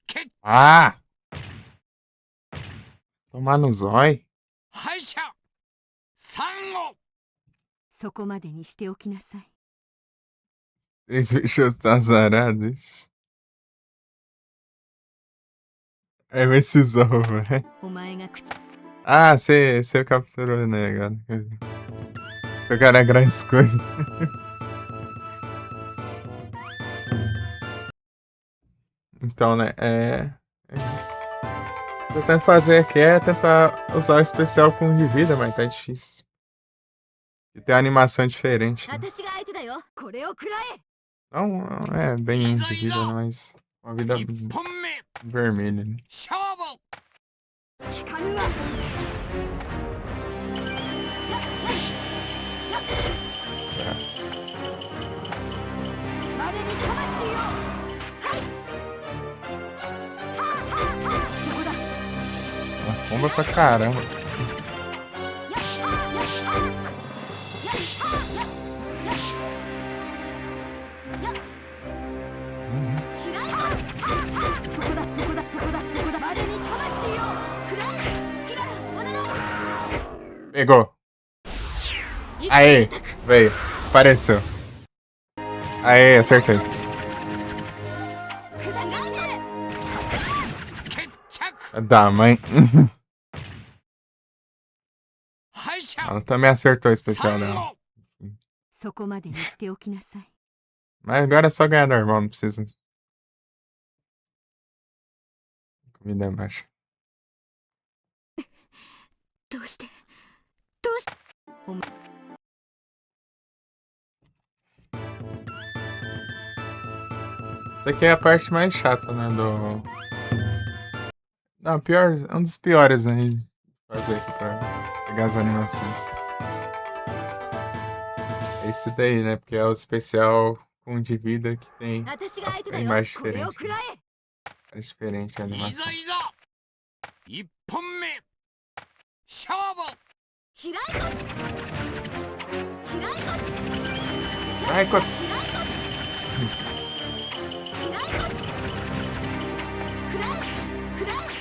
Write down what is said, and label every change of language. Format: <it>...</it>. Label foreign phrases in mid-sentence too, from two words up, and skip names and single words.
<pt>Ah! Tomar no zói.</pt> <ja>敗者サンゴ。そこまでにしておきなさい。</ja> <pt>Três bichos azarados. É esses ovos, velho.</pt> <ja>お前が口</ja> <pt>Ah, você capturou, né, agora. O cara é grandes coisas. Então, né, tô tentando fazer aqui tentar usar o especial com de vida, mas tá difícil. E tem uma animação diferente. Né?</pt> <ja>私が相手だよ。これを食らえ。</ja> <pt>Não é bem de vida, né, mas uma vida</pt> <ja>1 本目</ja> <pt>vermelha. Né?</pt> <ja>勝負。聞かぬわ。我に魂を。はい。はあはあはあ。そこだ。</ja> <pt>Uma bomba pra caramba.</pt> <ja>よっしゃよっしゃよっしゃよっよしよっ Uhum. 嫌いだ。はあはあ。そこだそこだそこだそこだ。我に魂を。くらえ。キラおなら。</ja> <pt>Pegou. Aê, veio. Apareceu. Aê, acertei.</pt> <ja>決着。</ja> <pt>Da mãe.</pt> <ja>敗者。</ja> <pt>Ela também acertou o</pt> <ja>サ</ja> <pt>especial</pt> <ja>ン</ja> <pt>dela.</pt> <ja>ゴ。そこまでにしておきなさい。</ja> <pt>Mas agora é só ganhar normal, não precisa. Comida baixa.</pt> <ja>どうしてどうして</ja> <pt>Isso aqui é a parte mais chata, né? Não, pior, um dos piores aí de fazer aqui pra pegar as animações. É esse daí, né? Porque é o especial com de vida que tem a imagem diferente. Né? É diferente a</pt> <ja>い</ja> <pt>animação.</pt> <ja>ざいざ。1本目勝負。嫌いだ。嫌いだ。</ja> <pt>Ai, quantos?</pt> <ja>嫌いだ。くらえ。くらえ。</ja>